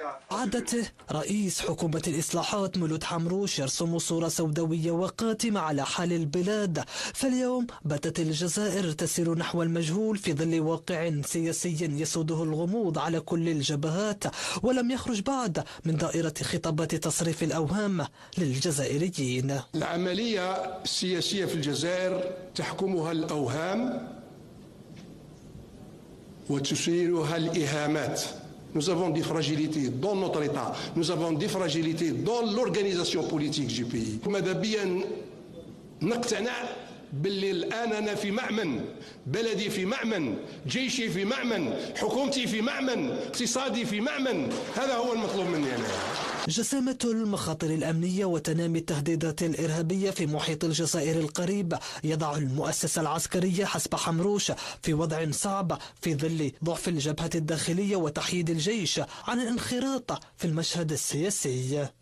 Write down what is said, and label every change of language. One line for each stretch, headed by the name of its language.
Arabic: عادته رئيس حكومة الإصلاحات مولود حمروش يرسم صورة سوداوية وقاتمة على حال البلاد، فاليوم باتت الجزائر تسير نحو المجهول في ظل واقع سياسي يسوده الغموض على كل الجبهات، ولم يخرج بعد من دائرة خطابات تصريف الأوهام للجزائريين. العملية السياسية في الجزائر تحكمها الأوهام وتسيرها الإهامات.
French: Nous avons des fragilités dans notre État, nous avons des fragilités dans l'organisation politique du pays.
Arabic: ماذا بيا نقتنع باللي الآن أنا في مأمن، بلدي في مأمن، جيشي في مأمن، حكومتي في مأمن، اقتصادي في مأمن، هذا هو المطلوب مني أنا. جسامة المخاطر الأمنية وتنامي التهديدات الإرهابية في محيط الجزائر القريب يضع المؤسسة العسكرية حسب حمروش في وضع صعب في ظل ضعف الجبهة الداخلية وتحييد الجيش عن الانخراط في المشهد السياسي.